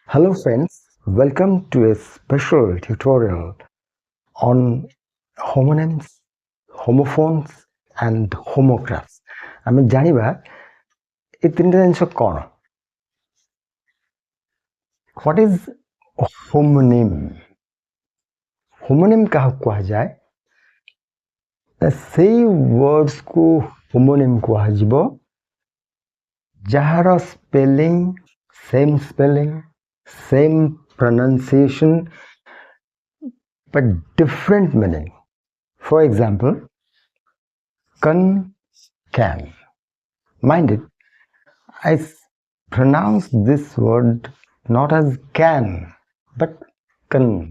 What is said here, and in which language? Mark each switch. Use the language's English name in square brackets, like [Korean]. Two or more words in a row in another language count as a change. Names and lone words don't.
[English] Hello friends, welcome to a special tutorial on homonyms, homophones and homographs. [Odia] ଆମେ ଜାଣିବା ଏ ତିନିଟା ଜିନିଷ କ'ଣ? [English] What is a homonym? [Odia] Homonym କାହାକୁ କୁହାଯାଏ? ସେଇ words କୁ homonym କୁହାଯିବ ଯାହାର spelling, [English] same pronunciation but different meaning. For example, can. Mind it, I pronounce this word not as can but can.